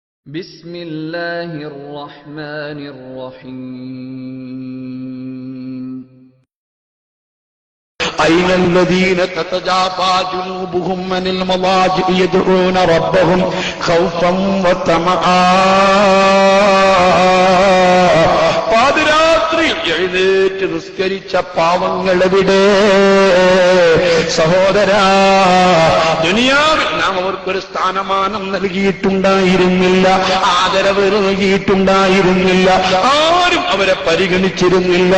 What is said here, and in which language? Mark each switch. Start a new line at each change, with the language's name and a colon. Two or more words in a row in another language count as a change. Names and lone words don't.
Arabic: بسم الله الرحمن الرحيم أين الذين تتجافى جنوبهم عن المضاجع يدعون ربهم خوفا وطمعا
Malayalam: പാതിരാത്രി എഴുന്നേറ്റ് നിസ്കരിച്ച പാവങ്ങളെവിടെ? സഹോദരാ, ദുനിയാവിൽ നാം അവർക്കൊരു സ്ഥാനമാനം നൽകിയിട്ടുണ്ടായിരുന്നില്ല, ആദരവ് നൽകിയിട്ടുണ്ടായിരുന്നില്ല, ആരും അവരെ പരിഗണിച്ചിരുന്നില്ല.